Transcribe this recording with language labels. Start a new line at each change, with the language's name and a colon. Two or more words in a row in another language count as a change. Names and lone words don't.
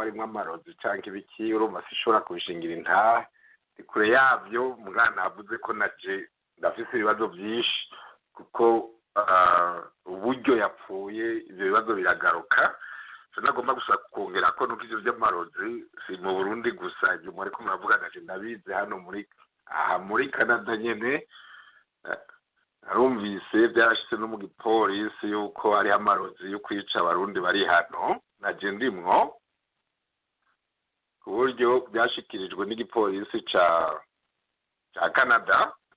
Rundi: arimo amarozi cyangwa ibiki urumva sishobora kubishingira intahe kure yabyo mugana avuze ko naje ndafise ibibazo byinshi kuko uburyo yapfuye ibyo bibazo biragaruka nagomba gusa kongera ko nuko ibyo by'amarozi si mu Burundi gusa ibyo muri ko muravuga naje ndabizi hano muri Canada nyene arumvise byarashitse no mu gipolisi yuko ari amarozi yo kwica abarundi bari hano naje ndimwo ku buryo byashikirijwe n'igipolisi ca Canada